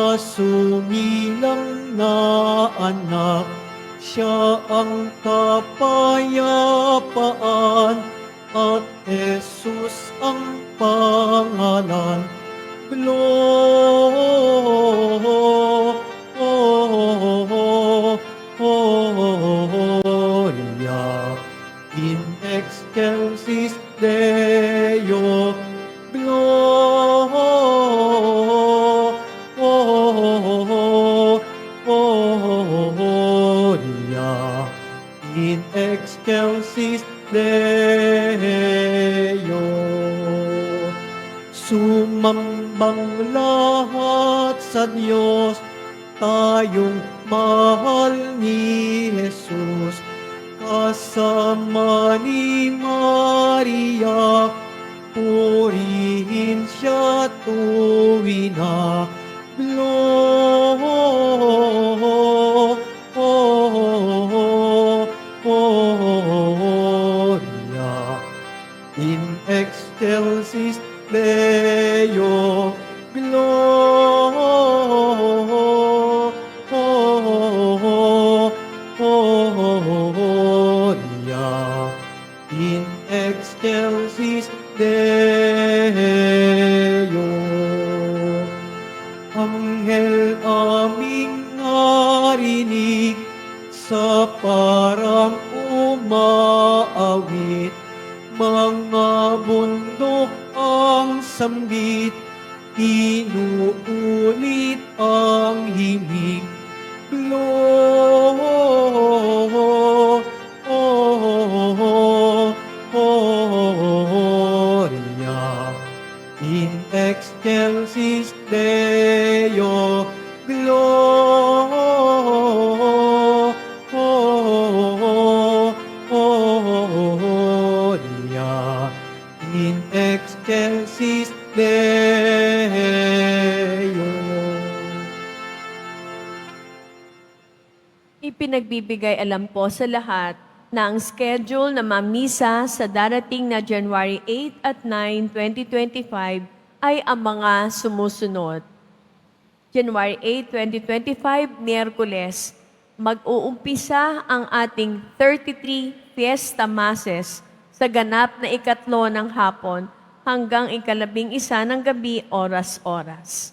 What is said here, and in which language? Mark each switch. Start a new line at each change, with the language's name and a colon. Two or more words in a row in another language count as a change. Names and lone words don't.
Filipino: sumilang na anak, siya ang kapayapaan, at Jesus ang pangalan.
Latin: Gloria in excelsis Deo. Gloria in excelsis Deo.
Filipino: Sumambang lahat sa Diyos, tayong mahal ni Jesus, kasama ni Maria, purihin siya tuwina.
Latin: Gloria in excelsis Deo. Gloria in excelsis Deo.
Filipino: Anghel aming narinig sa parang umaawit, mga bundok ang sambit, inuulit ang himig.
Latin: Gloria in excelsis Deo. Gloria in excelsis Deo.
Filipino: Ipinagbibigay alam po sa lahat na ang schedule na mamisa sa darating na January 8 at 9, 2025 ay ang mga sumusunod. January 8, 2025, Miyerkules, mag-uumpisa ang ating 33 Fiesta Masses sa ganap na ikatlo ng hapon hanggang ikalabing-isa ng gabi, oras-oras.